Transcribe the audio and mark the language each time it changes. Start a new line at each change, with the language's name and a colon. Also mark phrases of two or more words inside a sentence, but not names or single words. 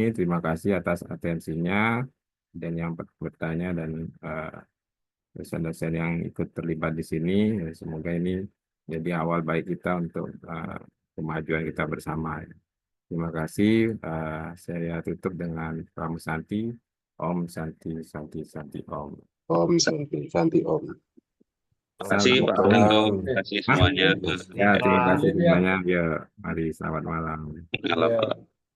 Indonesian: Terima kasih atas atensinya dan yang bertanya dan dosen-dosen yang ikut terlibat di sini. Ya, semoga ini jadi awal baik kita untuk kemajuan kita bersama. Terima kasih. Saya tutup dengan Pramu Santi.
Sanskrit: Om Santi Santi Santi Om. Om Santi Santi Om.
Indonesian: Terima kasih Pak Assalamualaikum. Santo. Terima kasih semuanya. Ya, terima kasih semuanya. Ya, mari selamat malam. Malam.